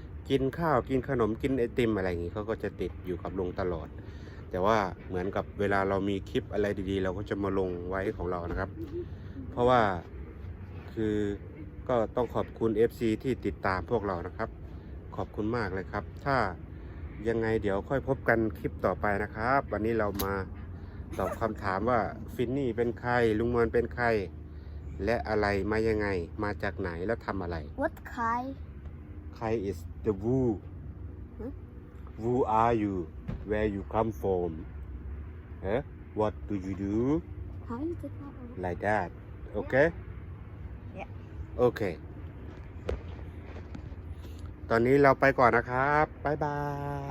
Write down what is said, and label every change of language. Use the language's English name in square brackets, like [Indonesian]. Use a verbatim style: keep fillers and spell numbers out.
[Thai] กินข้าวกินขนมกินไอติมอะไรอย่างงี้เขาก็จะติดอยู่กับลุงตลอด แต่ว่าเหมือนกับเวลาเรามีคลิปอะไรดีๆ เราก็จะมาลงไว้ของเรานะครับ เพราะว่าคือก็ต้องขอบคุณ เอฟ ซี ที่ติดตามพวกเรานะครับ ขอบคุณมากเลยครับ ถ้ายังไงเดี๋ยวค่อยพบกันคลิปต่อไปนะครับ วันนี้เรามาตอบคำถามว่าฟินนี่เป็นใครลุงมวลเป็นใครและอะไรมายังไงมาจากไหนแล้วทำอะไร [English] What kind? ใคร is the who Huh? who are you where you come from เอ๊ะ what do you do How you did that one? like that okay Yeah. [Thai] okay ตอนนี้เราไปก่อนนะครับบ๊ายบาย